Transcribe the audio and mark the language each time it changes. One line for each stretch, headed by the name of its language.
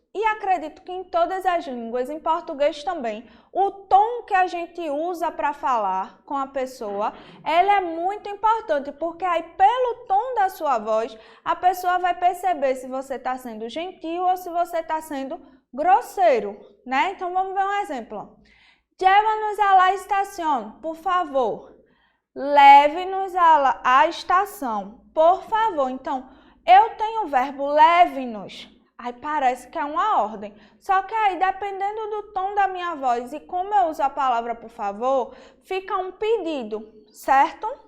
Portuguese: e acredito que em todas as línguas, em português também, o tom que a gente usa para falar com a pessoa, ele é muito importante, porque aí pelo tom da sua voz, a pessoa vai perceber se você está sendo gentil ou se você está sendo grosseiro, né? Então vamos ver um exemplo.
Spanish: Llévanos a la estación, por favor.
Portuguese: Leve-nos à estação, por favor. Então, eu tenho o verbo leve-nos. Aí parece que é uma ordem. Só que aí, dependendo do tom da minha voz e como eu uso a palavra por favor, fica um pedido, certo?